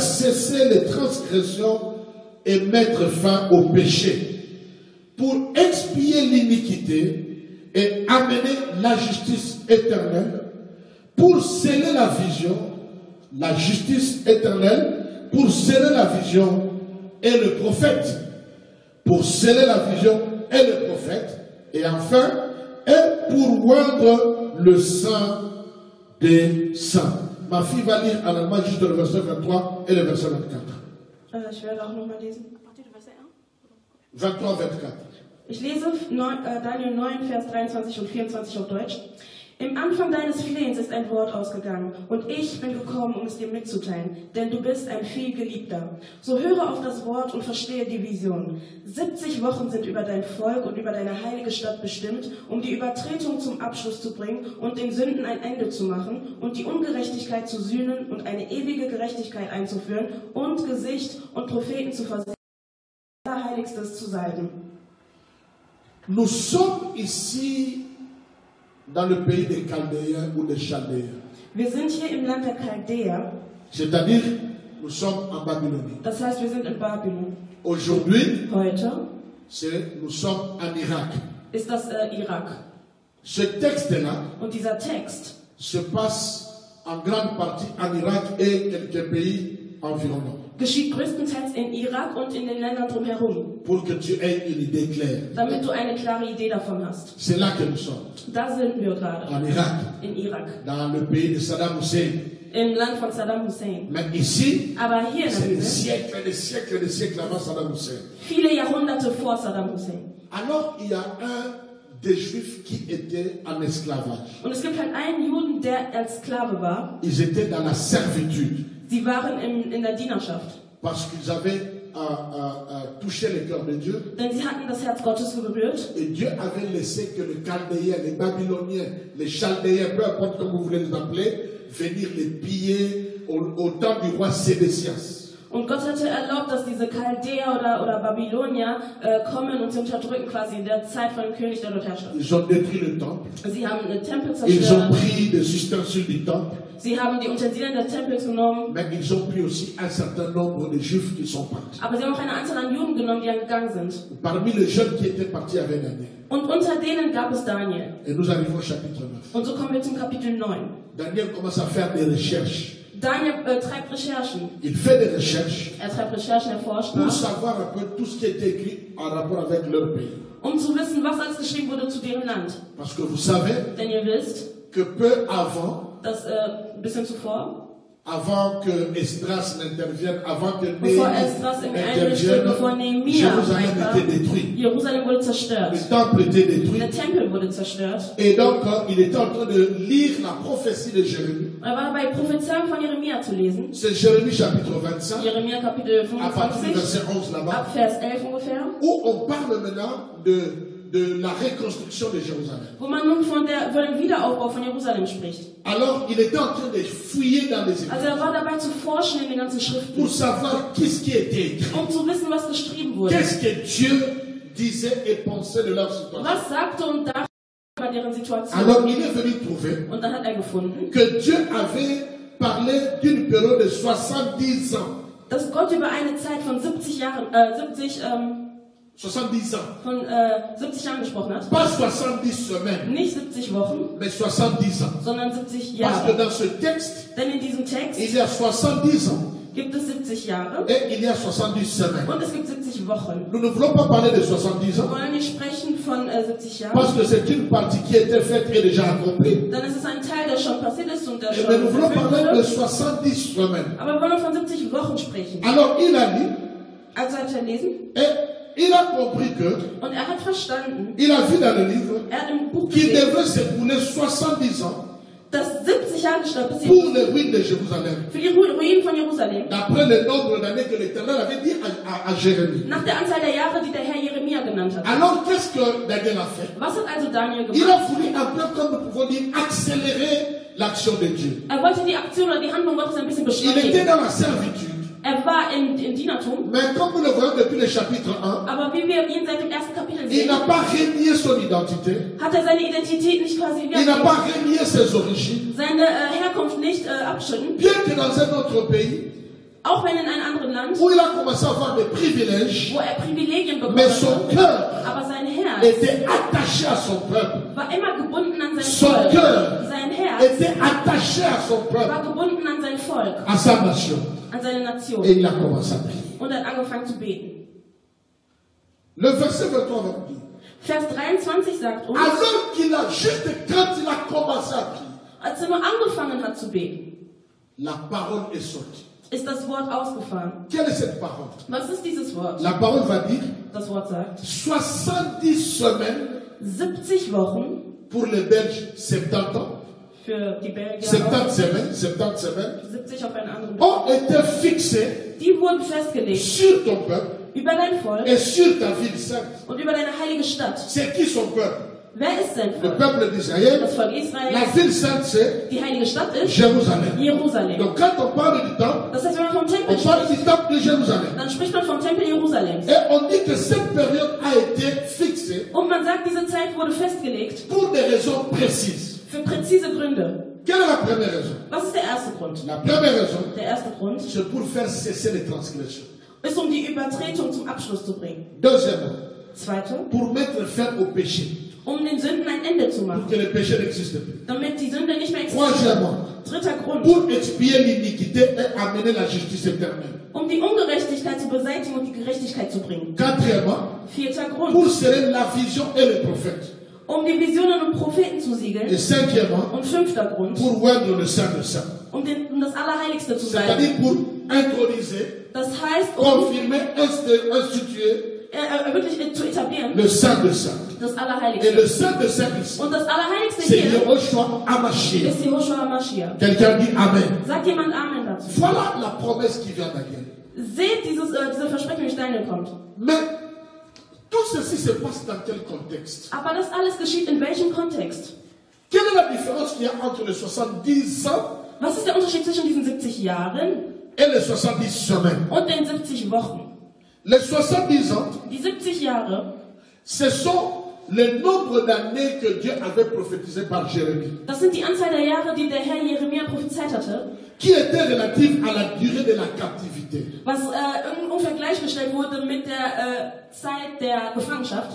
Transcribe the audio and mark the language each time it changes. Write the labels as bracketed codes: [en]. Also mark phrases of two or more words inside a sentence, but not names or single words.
[fr] cesser les transgressions et mettre fin au péché, pour expier l'iniquité et amener la justice éternelle, pour sceller la vision, la justice éternelle, pour sceller la vision et le prophète, pour sceller la vision et le prophète, et enfin, et pour oindre le sang des saints. Ma fille va lire en allemand juste le verset 23 et le verset 24. [de] Ich werde auch nochmal lesen. 23, 24. Ich lese Daniel 9, Vers 23 und 24 auf Deutsch. Im Anfang deines Flehens ist ein Wort ausgegangen, und ich bin gekommen, um es dir mitzuteilen, denn du bist ein vielgeliebter. So höre auf das Wort und verstehe die Vision. 70 Wochen sind über dein Volk und über deine heilige Stadt bestimmt, um die Übertretung zum Abschluss zu bringen und den Sünden ein Ende zu machen und die Ungerechtigkeit zu sühnen und eine ewige Gerechtigkeit einzuführen und Gesicht und Propheten zu versehen, Allerheiligstes zu salben. [fr] Nous sommes ici dans le pays des Chaldéens ou des Chaldéens. [de] Wir sind hier im Land der Chaldäer, [fr] C'est-à-dire nous sommes en Babylonie. [de] Das heißt, wir sind in Babylon. [fr] Aujourd'hui, [de] Heute [fr] nous sommes en Irak. [de] ist das Irak. [fr] Ce texte-là [de] Und dieser Text [fr] se passe en grande partie en Irak et quelques pays environnants. [de] geschieht größtenteils in Irak und in den Ländern drumherum, [fr] Pour que tu aies une idée claire. [de] damit du eine klare Idee davon hast. [fr] C'est là que nous sommes. [de] Da sind wir gerade, [fr] En Irak, [de] in Irak, [fr] dans le pays de Saddam Hussein. [de] im Land von Saddam Hussein. [fr] Mais ici, [de] Aber hier in der [fr] c'est des [de] Bibel, [fr] siècles, des siècles, des siècles avant Saddam Hussein. [de] viele Jahrhunderte vor Saddam Hussein. [fr] Alors, il y a un des Juifs qui était en esclavage. [de] Und es gibt halt einen Juden, der als Sklave war. [fr] Ils étaient dans la servitude [de] Sie waren in der Dienerschaft, [fr] parce qu'ils avaient touché le cœur de Dieu. [de] denn sie hatten das Herz Gottes berührt. [fr] Et Dieu avait laissé que les Chaldéens, les Babyloniens, les Chaldéens, peu importe comment vous voulez les appeler, venir les piller au temps du roi Sédécias. [de] Und Gott hatte erlaubt, dass diese Chaldäer oder Babylonier kommen und sie unterdrücken, quasi in der Zeit von dem König, der dort herrschte. [fr] Ils ont détruit le temple. [de] Sie haben den Tempel [fr] Ils ont [de] zerstört, [fr] pris des ustensiles du temple. [de] sie haben die Utensilien des Tempels genommen, [fr] Mais ils ont pris aussi un certain nombre de Juifs qui sont partis. [de] aber sie haben auch eine Anzahl an Juden genommen, die gegangen sind. [fr] Parmi les jeunes qui étaient partis avec Daniel. [de] Und unter denen gab es Daniel. [fr] Et nous arrivons au chapitre 9. [de] Und so kommen wir zum Kapitel 9. [fr] Daniel commence à faire des recherches. [de] Daniel treibt Recherchen. [fr] Il fait des recherches [de] Treibt Recherchen, forscht [fr] pour [de] nach, [fr] savoir un peu tout ce qui est écrit en rapport avec leur pays. [de] zu wissen, was alles geschrieben wurde zu deren Land. [fr] Parce que vous savez [de] Denn ihr wisst, [fr] que peu avant, [de] dass ein bisschen zuvor, [fr] avant que Esdras n'intervienne, avant que [de] bevor [fr] Néhémie [de] Esdras einmischte, bevor [fr] intervienne, [de] Nehemia [fr] Jérusalem [de] reinkam, [fr] était détruit. [de] Jerusalem wurde zerstört. [fr] Le temple était détruit. [de] Der Tempel wurde zerstört. [fr] Et donc, il était en train de lire la prophétie de Jérémie. [de] Er war dabei, Prophezeiung von Jeremia zu lesen. [fr] C'est Jérémie chapitre 25, [de] Jeremia Kapitel [fr] à partir du [de] 25, [fr] verset 11 là-bas, [de] ab Vers 11 ungefähr. [fr] où on parle maintenant de la reconstruction de Jérusalem. [de] Wo man nun von dem Wiederaufbau von Jerusalem spricht. [fr] Alors, il était en train de fouiller dans les Écritures [de] Also er war dabei zu forschen in den ganzen Schriften, [fr] pour savoir qu'est-ce qui était écrit. [de] zu wissen, was geschrieben wurde. [fr] Qu'est-ce que Dieu disait et pensait de leur situation. [de] Was sagte und dachte über deren Situation. [fr] Alors, il est venu trouver [de] Und dann hat er gefunden, [fr] que Dieu avait parlé d'une période de 70 ans. [de] dass Gott über eine Zeit von 70 Jahren, [fr] 70 ans. [de] 70 Jahren gesprochen hat. [fr] Pas 70 semaines, [de] Nicht 70 Wochen, [fr] mais 70 ans. [de] sondern 70 [fr] Parce que [de] Jahre. [fr] dans ce texte, [de] Denn in diesem Text [fr] il y a 70 ans [de] gibt es 70 Jahre [fr] et il y a 70 semaines. [de] und es gibt 70 Wochen. [fr] Nous ne voulons pas parler de 70 [de] Wir [fr] ans [de] wollen nicht sprechen von 70 Jahren, [fr] parce que c'est une partie qui était faite et déjà accomplie. [de] dann ist es ein Teil, der schon passiert ist und der schon [fr] Mais nous voulons [de] erfüllt [fr] parler de [de] wurde. [fr] 70 semaines. [de] Aber wir wollen von 70 Wochen sprechen. [fr] Alors il a lu [de] Also hat er lesen [fr] et il a compris que, [de] und er hat verstanden, [fr] il a vu dans le livre [de] er hat im Buch [fr] qu'il [de] gesehen, [fr] devait s'écouler 70 ans [de] dass 70 Jahre gestorben bis [fr] pour les ruines de Jérusalem. [de] für die Ruinen von Jerusalem. [fr] D'après le nombre d'années que l'Éternel avait dit à Jérémie. [de] Nach der Anzahl der Jahre, die der Herr Jeremia genannt hat. [fr] Alors qu'est-ce que Daniel a fait? [de] Was hat also Daniel [fr] Il [de] gemacht? [fr] a voulu un peu, comme nous pouvons dire, accélérer l'action de Dieu. [de] Er wollte die Aktion oder die Handlung Gottes ein bisschen [fr] Il était [de] beschleunigen. [fr] dans la servitude. [de] Er war im Dienertum, [fr] Mais comme nous le voyons depuis le chapitre 1, [de] aber wie wir ihn seit dem ersten Kapitel [fr] il [de] sehen, [fr] n'a pas renié son identité. [de] hat er seine Identität nicht quasi [fr] Il n'a pas renié ses origines. [de] seine Herkunft nicht abschütten, [fr] Bien que dans un autre pays, [de] auch wenn in einem anderen Land, [fr] où il a commencé à avoir des privilèges, [de] wo er Privilegien bekommen [fr] mais son [de] hat, [fr] cœur [de] aber sein Herz [fr] était attaché à son peuple. [de] war immer gebunden an sein [fr] Son [de] Volk. [fr] cœur [de] Sein Herz [fr] était attaché à son peuple, [de] war gebunden an sein Volk, [fr] à sa nation. [de] an seine Nation. [fr] Et il a commencé à prier. [de] Und er hat angefangen zu beten. [fr] Le verset 23 va dire, [de] Vers 23 sagt uns, [fr] alors qu'il a juste, quand il a commencé à prier, [de] als er nur angefangen hat zu beten, [fr] la parole est sortie. [de] ist das Wort ausgefahren. [fr] Quelle est cette parole? [de] Was ist dieses Wort? [fr] La parole va dire [de] Das Wort sagt, [fr] 70 semaines [de] 70 Wochen [fr] pour les Belges, 70 ans. [de] für die Belgier, [fr] 70 semaines, 70 semaines, [de] 70 auf einen anderen. [fr] ont été fixés [de] Die wurden festgelegt [fr] sur ton peuple [de] über dein Volk [fr] et sur ta ville sainte. [de] und über deine heilige Stadt. [fr] C'est qui son peuple? [de] Wer ist sein [fr] Le [de] Volk? [fr] peuple d'Israël. [de] Das Volk [fr] La [de] Israel. [fr] ville sainte, c'est [de] Die heilige Stadt ist [fr] Jérusalem. [de] Jerusalem. [fr] Donc quand on parle du temple, [de] Das heißt, wenn man vom Tempel [fr] on parle [de] spricht, [fr] du temple de Jérusalem. [de] dann spricht man vom Tempel Jerusalems. [fr] Et on dit que cette période a été fixée [de] Und man sagt, diese Zeit wurde festgelegt [fr] pour des raisons précises. [de] für präzise Gründe. [fr] Quelle est la première raison? [de] Was ist der erste Grund? [fr] La première raison, [de] Der erste Grund [fr] c'est pour faire cesser les transgressions. [de] ist, um die Übertretung zum Abschluss zu bringen. [fr] Deuxièmement, [de] Zweite, [fr] pour mettre fin au péché, [de] um den Sünden ein Ende zu [fr] pour [de] machen, [fr] que le péché n'existe plus. [de] damit die Sünde nicht mehr existiert. [fr] Troisièmement, [de] Dritter Grund, [fr] pour expier l'iniquité et amener la justice éternelle. [de] um die Ungerechtigkeit zu beseitigen und die Gerechtigkeit zu bringen. [fr] Quatrièmement, [de] Vierter Grund, [fr] pour sceller la vision et les prophètes. [de] um die Visionen und Propheten zu [fr] Et [de] siegeln. [fr] cinquièmement, [de] Und fünfter Grund, [fr] pour oindre le Saint de Saint. [de] um das Allerheiligste zu sein. [fr] C'est-à-dire pour introniser, [de] Das heißt, [fr] confirmer, instituer [de] wirklich zu etablieren, [fr] le Saint de Saint. [de] das [fr] Et le [de] Allerheiligste. [fr] Saint de Saint ici, [de] Und das Allerheiligste [fr] c'est [de] hier [fr] Yehoshua Hamashiach. [de] ist Jehoshua HaMashiach. [fr] Quelqu'un dit Amen. [de] Sagt jemand Amen dazu? [fr] Voilà la promesse qui vient d'Daniel. [de] Seht diese Versprechen, wie Daniel kommt. [fr] Mais tout ceci se passe dans quel contexte? [de] Aber das alles geschieht in welchem Kontext? [fr] Quelle est la différence qu'il y a entre les 70 ans [de] Was ist der Unterschied zwischen diesen 70 Jahren [fr] et les 70 semaines? [de] und den 70 Wochen? [fr] Les 70 ans, [de] Die 70 Jahre, [fr] ce sont le nombre d'années que Dieu avait prophétisé par Jérémie, [de] das sind die Anzahl der Jahre, die der Herr Jeremia prophezeit hatte, [fr] qui était relative à la durée de la captivité. [de] was ungefähr gleichgestellt wurde mit der Zeit der Gefangenschaft.